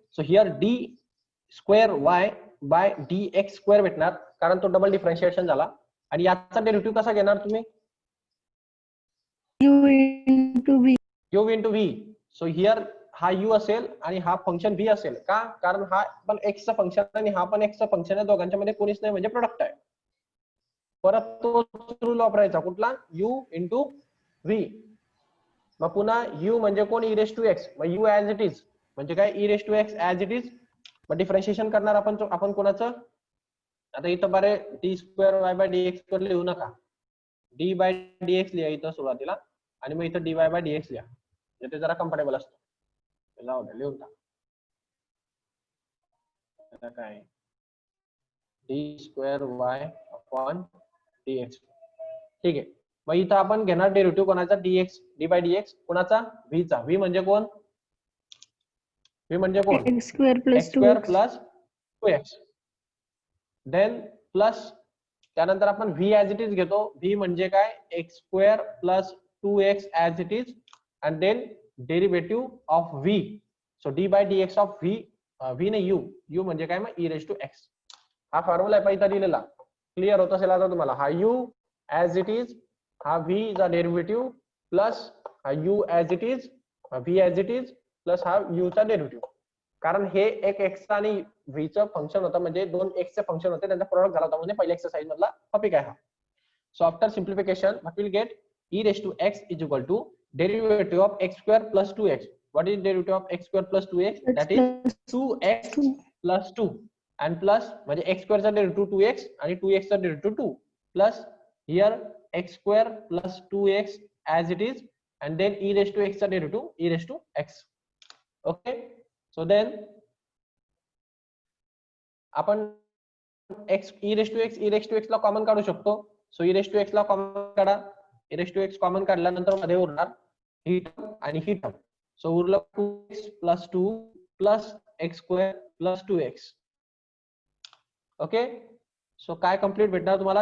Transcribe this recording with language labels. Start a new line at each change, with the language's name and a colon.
English: So here d square y by dx square
Marathi: भेटणार कारण तो डबल डिफरन्शिएशन झाला. आणि याचा डेरिव्हेटिव्ह कसा घेणार तुम्ही?
English: u into v. u into v. So here
Marathi: हा u असेल आणि हा फंक्शन v असेल. का? कारण हा पण x चा फंक्शन आणि हा पण x चा फंक्शन आहे, दोघांच्या मध्ये कोणीच नाही म्हणजे प्रोडक्ट आहे. परत तो रूल वापरायचा कुठला?
English: u into v. मग पुन्हा u म्हणजे कोण? e raised to x. मग u as it is म्हणजे काय? e raised to x as it is.
Marathi: मग डिफरन्शिएशन करणार आपण कोणाचं?
English: आता इथं बरे d square y by dx square लिहू नका.
Marathi: d by dx लिहा इथं सुरुवातीला आणि मग इथं dy by dx लिहा. ते जरा कम्फर्टेबल असतं. जाऊ दे लिहून टाक.
English: आता काय? d square y upon dx. ठीक आहे.
Marathi: मग इथं आपण घेणार डेरिव्हेटिव्ह कोणाचा?
English: dx d by dx कोणाचा?
Marathi: v चा. v म्हणजे कोण? v म्हणजे कोण?
English: x square plus x square 2x. plus 2x. Then plus त्यानंतर आपण v as it is घेतो.
Marathi: v म्हणजे काय?
English: x square plus 2x as it is and then derivative of v. So d by dx of v,
Marathi: v ने u म्हणजे काय? मग
English: e raised to x.
Marathi: हा फॉर्म्युला आहे पहिला दिलेला. क्लिअर होत असेल आता तुम्हाला. हा u as it is, हा v चा डेरिव्हेटिव्ह प्लस हा u as it is, हा v as it is plus हा u चा डेरिव्हेटिव्ह. कारण हे एक x आणि v चं फंक्शन होतं, म्हणजे दोन x चे फंक्शन होते, त्यांचा प्रोडक्ट झाला होता, म्हणजे पहिल्या एक्सरसाइज मधला टॉपिक आहे हा.
English: So after simplification what will get? e raised to x is equal to derivative of x square plus 2x. What is derivative of x square plus 2x? That is 2x plus 2 and plus
Marathi: म्हणजे x square चा derivative 2x आणि 2x चा derivative 2
English: plus here x square plus 2x as it is and then e raised to x चा derivative e raised to x. Okay, so then
Marathi: आपण x e raised to x ला common काढू शकतो. So e raised to x ला common काढा. e raised to x common काढल्यानंतर मध्ये उरणार ही टर्म आणि ही टर्म.
English: So उरलं 2x plus 2 plus x square plus 2x.
Marathi: Okay, so काय कंप्लीट भेटणार तुम्हाला?